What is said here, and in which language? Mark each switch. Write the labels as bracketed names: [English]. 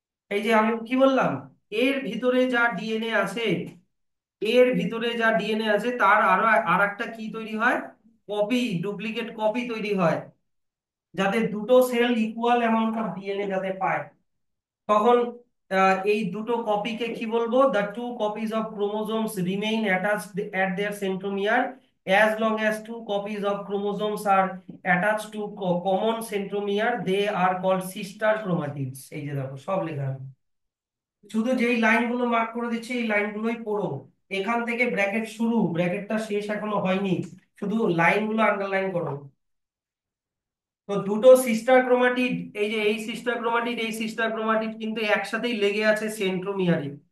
[Bangla] এই যে আমি কি বললাম, এর ভিতরে যা ডিএনএ আছে, এর ভিতরে যা ডিএনএ আছে তার আরো আর একটা কি তৈরি হয়? কপি, ডুপ্লিকেট কপি তৈরি হয়, যাতে দুটো sell [English] equal amount of DNA [Bangla] যাতে পায়। তখন এই দুটো কপিকে কি বলবো? [English] The two copies of chromosomes remain attached at their centromere as long as two copies of chromosomes are attached to common centromere, they are called sister chromatids। [Bangla] এই যে দেখো সব লেখা আছে। শুধু যেই লাইনগুলো মার্ক করে দিচ্ছি এই লাইনগুলোই পড়ো। এখান থেকে ব্র্যাকেট শুরু, ব্র্যাকেটটা শেষ এখনো হয়নি, শুধু লাইনগুলো আন্ডারলাইন করো। তো দুটো সিস্টার ক্রোমাটিড, এই যে এই সিস্টার ক্রোমাটিড, এই সিস্টার ক্রোমাটিড কিন্তু একসাথেই লেগে আছে সেন্ট্রোমিয়ারে।